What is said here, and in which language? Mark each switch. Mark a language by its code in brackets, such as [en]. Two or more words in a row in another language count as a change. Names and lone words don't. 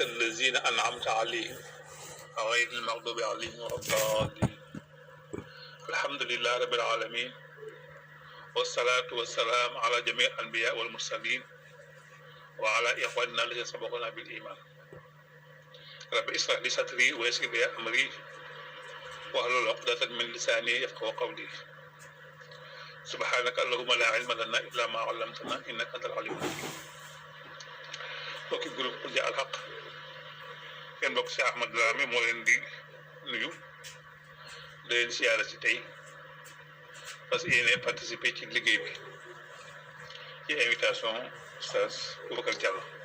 [ar] الذين أنعمت عليهم غير المغضوب عليهم ولا الضالين الحمد لله رب العالمين والصلاة والسلام على جميع الأنبياء والمرسلين وعلى إخواننا الذين سبقونا بالإيمان رب اشرح لي صدري ويسر لي أمري واحلل عقدة من لساني يفقهوا قولي سبحانك اللهم لا علم لنا إلا ما علمتنا إنك أنت العليم الحكيم [wo] bokki groupe Qul Jaa al Haq kenn bokk si Ahmad Dramé moo leen di nuyu di leen siyaara si tey [fr] parce que [wo] yéen participer ci liggéey bi ci invitation Oustaz Boubacar Diallo